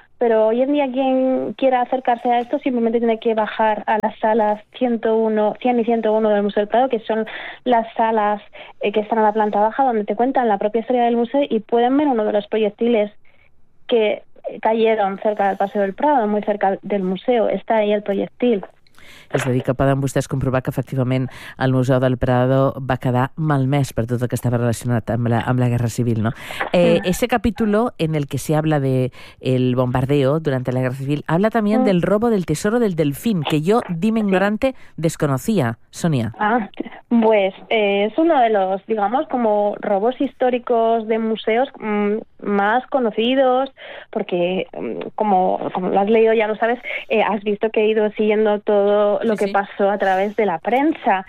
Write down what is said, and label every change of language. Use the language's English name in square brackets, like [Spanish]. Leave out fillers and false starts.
[Spanish] Pero hoy en día quien quiera acercarse a esto simplemente tiene que bajar a las salas 100 y 101 del Museo del Prado, que son las salas que están a la planta baja, donde te cuentan la propia historia del museo, y pueden ver uno de los proyectiles que cayeron cerca del Paseo del Prado, muy cerca del museo. Está ahí el proyectil. [Catalan] És a dir, que poden vostès comprovar que efectivament el Museu del Prado va quedar malmès per tot el que estava relacionat amb la Guerra Civil, no? [Spanish] Ese capítulo en el que se habla de el bombardeo durante la Guerra Civil habla también del robo del tesoro del Delfín, que yo, dime ignorante, desconocía, Sonia. Ah, pues es uno de los, digamos, como robos históricos de museos más conocidos, porque como lo has leído, ya lo sabes, has visto que he ido siguiendo todo lo que pasó a través de la prensa.